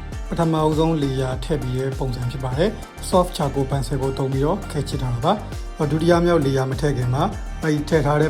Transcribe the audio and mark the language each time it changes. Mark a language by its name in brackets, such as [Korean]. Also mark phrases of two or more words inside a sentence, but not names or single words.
[Burmese] ပထမအဆုံးလေယာထည့်ပြီးတဲ့ပုံစံဖြစ်ပါတယ် [English] soft charcoal pencil [Burmese] ကိုသုံးပြီးတော့ခဲချစ်ထားတာပါဒုတိယမြောက်လေယာမထည့်ခင်မှာအဲဒီထည့်ထားတဲ့ပ